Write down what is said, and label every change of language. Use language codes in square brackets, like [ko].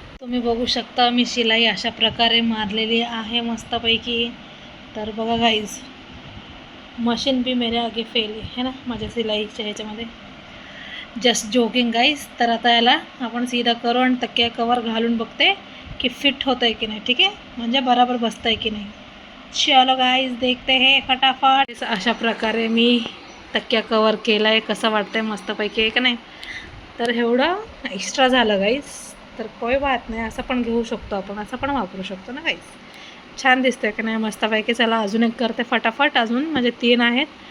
[mr] तुम्ही बघू शकता, मी शिलाई अशा प्रकारे मारलेली आहे मस्तपैकी. तर बघा गाईज, [hi] मशीन भी मेरे आगे फेल [mr] आहे ना माझ्या सिलाईच्या ह्याच्यामध्ये. [en] just joking [mr] guys. तर आता याला आपण सीधा करू आणि तकिया कवर घालून बघते की फिट होतं आहे की नाही. ठीक आहे, म्हणजे बरोबर बसतं आहे की नाही. [hi] चलो गाईज, देखते हैं फटाफट. [mr] अशा प्रकारे मी तकिया कवर केला आहे. कसं वाटतंय? मस्तपैकी आहे का नाही? तर एवढं एक्स्ट्रा झालं गाईज, तर [hi] कोई बात [mr] नाही, असं पण घेऊ शकतो आपण, असं पण वापरू शकतो ना गाईज. छान दिसतंय का नाही? मस्तपैकी. चला, अजून एक करते फटाफट. अजून म्हणजे 3 आहेत.